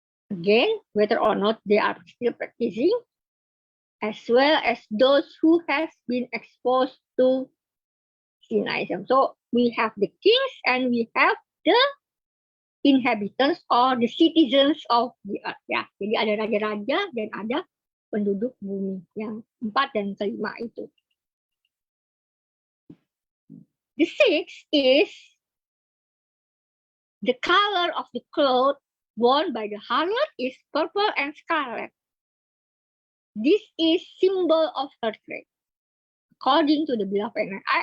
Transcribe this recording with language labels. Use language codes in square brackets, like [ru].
[en] Again, whether or not they are still practicing, as well as those who has been exposed to Sinaism. So we have the kings and we have the inhabitants or the citizens of the earth. [id] Ya, jadi ada raja-raja dan ada penduduk bumi yang 4 dan 5 itu. [en] The sixth is the color of the cloth worn by the harlot is purple and scarlet. This is symbol of her trade, according to the beloved.